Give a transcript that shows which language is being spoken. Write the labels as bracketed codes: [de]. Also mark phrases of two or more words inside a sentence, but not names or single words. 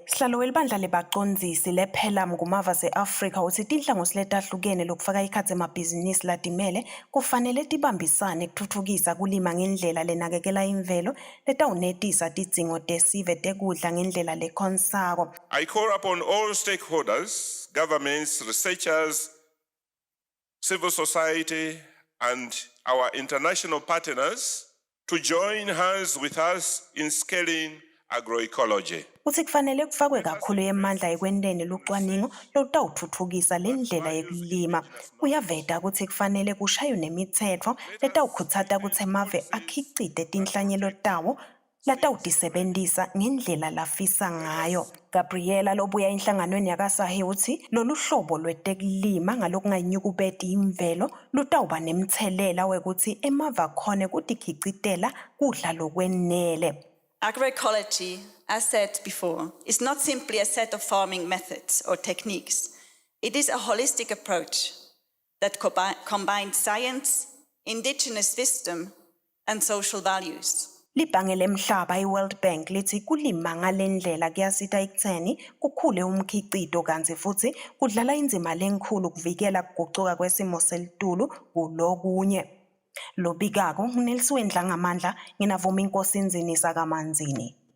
[ss] Sihlalo welibandla lebacondzisi lephelam kumava ase-Afrika uthi tinhlangosi letahlukene lokufaka ikhatsi emabhizinisi latimele kufanele tibambisane kutfutfukisa kulima ngendlela lenakekela imvelo letawunetisa tidzingo tesive tekudla ngendlela lekhonsako. [en] I call upon all stakeholders, governments, researchers, civil society and our international partners to join hands with us in scaling agroecology. [ss] Uthi kufanele kufakwe kakhulu emandla ekwenteni lucwaningo lotawutfutfukisa lendlela yekulima. Uyaveta ukuthi kufanele kushaywe nemitsetfo letawukhutsata kutsi emave akhicite tinhlanyelo tawo latawutisebentisa ngendlela lafisa ngayo. Gabriela lobuya enhlanganweni yakaSahi uthi lolu hlobo lwetekulima ngalokungayinyukubeti imvelo lutawuba nemthelela wekuthi emave akhone kutikhicitela kudla lokwenele. [en] Agroecology, as said before, is not simply a set of farming methods or techniques. It is a holistic approach that combines science, indigenous wisdom, and social values. [ss] Libhange lemhlaba i-World Bank lithi kulima ngalendlela kuyasita ekutheni kukhule umkhicito kanti futhi kudlala indzima lenkulu kuvikela kugucuka kwesimo selitulu kulokunye. Lobikako Nelswendla ngamandla nginavuma inkosi inzinisa kaManzini.